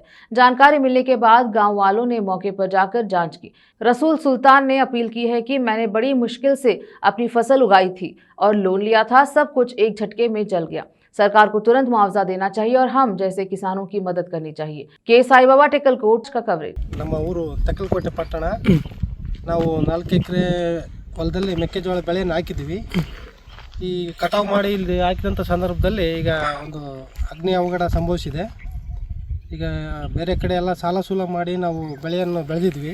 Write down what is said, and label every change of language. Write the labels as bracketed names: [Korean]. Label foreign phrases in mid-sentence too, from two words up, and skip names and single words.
[Hindi] जानकारी मिलने के बाद गांव वालों ने मौके पर जाकर जांच की। रसूल सुल्तान ने अपील की है कि मैंने बड़ी मुश्किल से अपनी फसल उगाई थी और लोन लिया था, सब कुछ एक झटके में जल गया। सरकार को तुरंत मुआवजा देना चाहिए और हम जैसे किसानों की मदद करनी चाहिए। के साईबाबा टिकलकोट का कवरेज। [Kannada] ನಮ್ಮ ಊರು ತಕ್ಕಲಕೋಟೆ ಪಟ್ಟಣ। ನಾವು 4 ಎಕರೆ ಹೊಲದಲ್ಲಿ ಮೆಕ್ಕೆಜೋಳ ಬೆಳೆಯನ್ನು ಹಾಕಿದ್ದೀವಿ। ಈ ಕಟಾವು ಮಾಡಿ ಇಲ್ಲಿ ಹಾಕಿದಂಥ ಸಂದರ್ಭದಲ್ಲಿ ಈಗ ಒಂದು ಅಗ್ನಿ ಅವಘಡ ಸಂಭವಿಸಿದೆ। ಈಗ ಬೇರೆ ಕಡೆ ಎಲ್ಲ ಸಾಲ ಸೂಲ ಮಾಡಿ ನಾವು ಬೆಳೆಯನ್ನು ಬೆಳೆದಿದ್ವಿ।